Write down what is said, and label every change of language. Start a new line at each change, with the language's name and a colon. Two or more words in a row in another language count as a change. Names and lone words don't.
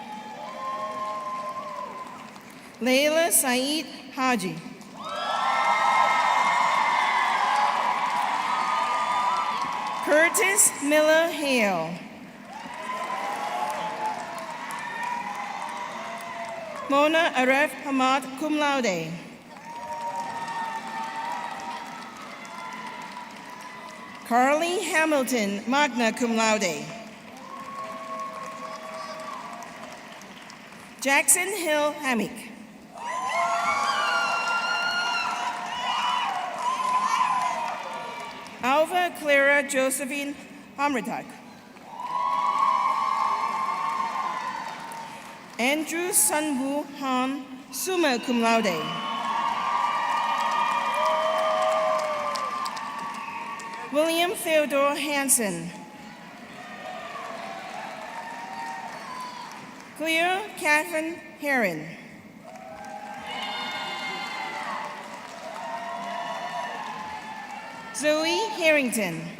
English: Leila Saeed Haji. Curtis Miller Hale. Mona Aref Hamad,
Latin: cum laude.
English: Carly Hamilton,
Latin: magna cum laude.
English: Jackson Hill Hammock. Alva Clara Josephine Hamritak. Andrew Sunwoo Han,
Latin: summa cum laude.
English: William Theodore Hansen. Cleo Catherine Heron. Zoe Harrington.